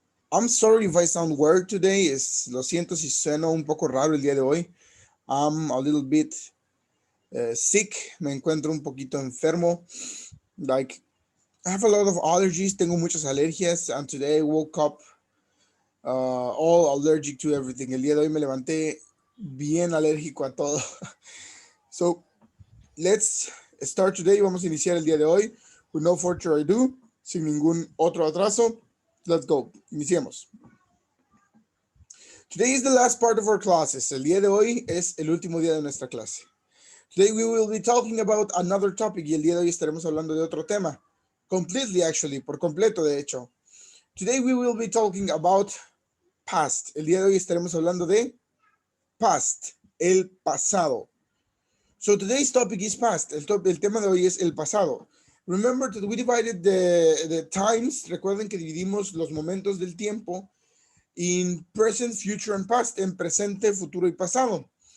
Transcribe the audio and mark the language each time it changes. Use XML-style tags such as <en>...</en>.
<en>I'm sorry if I sound weird today.</en> <es>Lo siento si sueno un poco raro el día de hoy.</es> <en>I'm a little bit sick.</en> <es>Me encuentro un poquito enfermo.</es> <en>Like, I have a lot of allergies.</en> <es>Tengo muchas alergias.</es> <en>And today I woke up all allergic to everything.</en> <es>El día de hoy me levanté bien alérgico a todo.</es> <en>So, let's start today.</en> <es>Vamos a iniciar el día de hoy.</es> <en>With no further ado.</en> <es>Sin ningún otro atraso.</es> <en>Let's go.</en> <es>Iniciemos.</es> <en>Today is the last part of our classes.</en> <es>El día de hoy es el último día de nuestra clase.</es> <en>Today we will be talking about another topic</en> <es>y el día de hoy estaremos hablando de otro tema.</es> <en>Completely actually,</en> <es>por completo de hecho.</es> <en>Today we will be talking about past.</en> <es>El día de hoy estaremos hablando de past, el pasado.</es> <en>So today's topic is past.</en> <es>El tema de hoy es el pasado.</es> <en>Remember that we divided the times.</en> <es>Recuerden que dividimos los momentos del tiempo</es> <en>in present, future, and past,</en> <es>en presente, futuro y pasado.</es>